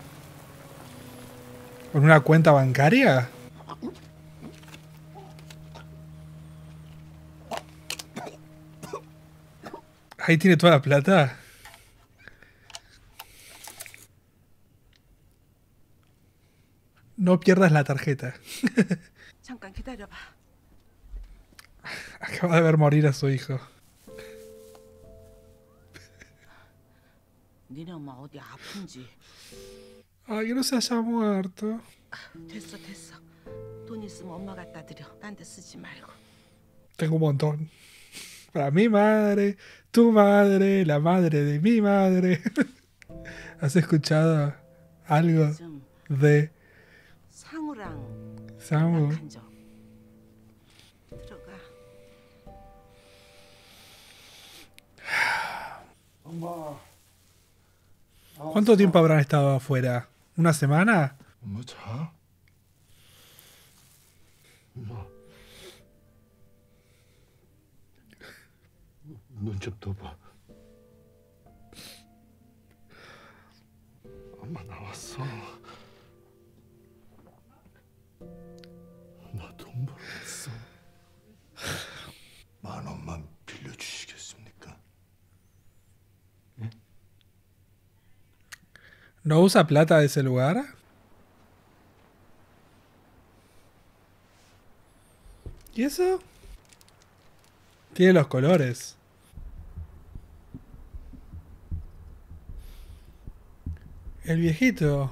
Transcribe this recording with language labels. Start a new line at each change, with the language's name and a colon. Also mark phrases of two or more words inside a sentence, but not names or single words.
Spanish: ¿Con una cuenta bancaria? Ahí tiene toda la plata. No pierdas la tarjeta.
Korean: 잠깐 기다려봐.
Spanish: Acaba de ver morir a su hijo.
Korean: 니네 엄마 어디 아픈지.
Spanish: Ay, que no se haya muerto.
Korean: 됐어. 돈 있으면 엄마 갖다 드려. 딴 데 쓰지 말고.
Spanish: Tengo un montón. Para mi madre, tu madre, la madre de mi madre. ¿Has escuchado algo
Korean: 좀
Spanish: de
Korean: 상우랑
Spanish: Samu?
Korean: 연락한 적. 들어가.
Spanish: ¿Cuánto tiempo habrán estado afuera? ¿Una semana?
Korean: 엄마 자. 엄마. 눈 좀 떠봐. 엄마 나왔어. 나 돈 벌어 왔어. 10,000원만 빌려주시겠습니까?
Spanish: ¿No usa plata de ese lugar? ¿Y eso? Tiene los colores. El viejito.